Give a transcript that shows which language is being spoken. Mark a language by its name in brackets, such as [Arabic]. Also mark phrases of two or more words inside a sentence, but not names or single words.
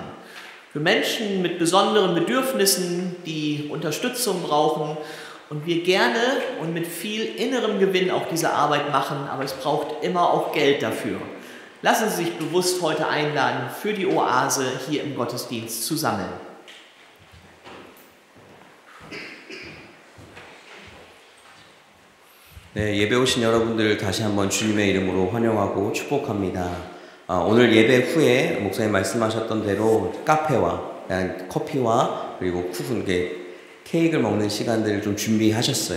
[German] Für Menschen mit besonderen Bedürfnissen, die Unterstützung brauchen und wir gerne und mit viel innerem Gewinn auch diese Arbeit machen, aber es braucht immer auch Geld dafür. Lassen Sie sich bewusst heute einladen, für die Oase hier im Gottesdienst zu sammeln. [Korean] 네, 예배 오신 여러분들 다시 한번 주님의 이름으로 환영하고 축복합니다. 오늘 예배 후에 목사님 말씀하셨던 대로 카페와 커피와 그리고 케이크를 먹는 시간들을 좀 준비하셨어요.